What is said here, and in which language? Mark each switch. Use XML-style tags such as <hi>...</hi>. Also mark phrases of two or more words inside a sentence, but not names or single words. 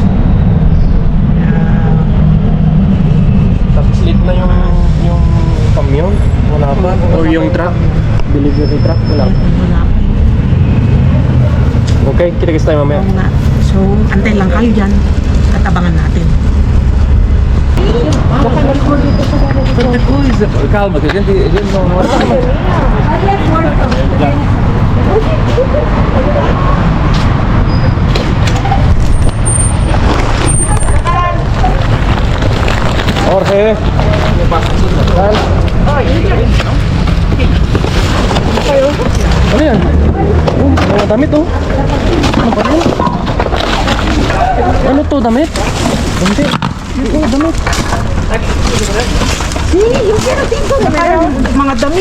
<tl>Tapos late na yung camion. Wala pa. O yung truck.</tl> <en>Delivery truck.</en> <tl>Wala pa. Wala pa. Okay, kita-kits tayo mamaya. Oo nga. So, antay lang kayo dyan. Katabangan natin.</tl> <pt>Calma, que a gente não Jorge.</pt> <tl>Ano yan? Mga damit oh. Ano pa yan? Ano to, damit? Hindi. Ito, damit. Mga dami.</tl>